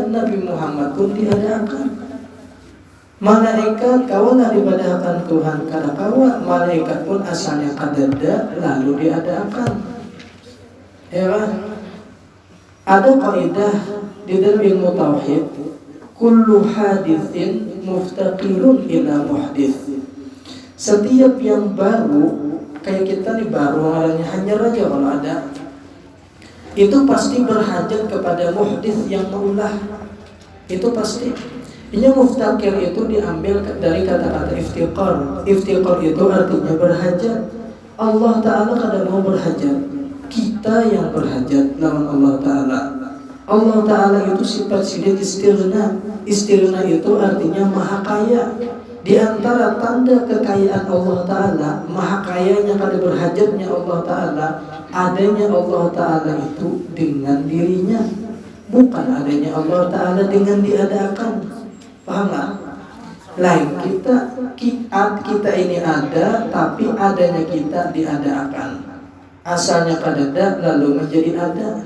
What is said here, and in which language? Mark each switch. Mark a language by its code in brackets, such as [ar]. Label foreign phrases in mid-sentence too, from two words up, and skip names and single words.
[bjn] Nabi Muhammad pun diadakan. Malaikat kawalah dibadahkan Tuhan. Kada kawal. Malaikat pun asalnya kada ada lalu diadakan. Ya kan? Ada kaidah di dalam ilmu tauhid, [ar] kullu hadithin muftaqirun ila muhdits. [bjn] Setiap yang baru, kayak kita nih baru orangnya hanya aja kalau ada, itu pasti berhajat kepada muhdits yang maulah. Itu pasti. Ini muftaqir itu diambil dari kata-kata iftiqar. Iftiqar itu artinya berhajat. Allah Ta'ala kada mau berhajat. Kita yang berhajat lawan Allah Ta'ala. Allah Ta'ala itu sifat sidat istirna. Istirna itu artinya maha kaya. Di antara tanda kekayaan Allah Ta'ala, maha kayanya kada berhajatnya Allah Ta'ala, adanya Allah Ta'ala itu dengan dirinya, bukan adanya Allah Ta'ala dengan diadakan. Paham gak? Lain kita ini ada, tapi adanya kita diadakan. Asalnya kada ada lalu menjadi ada.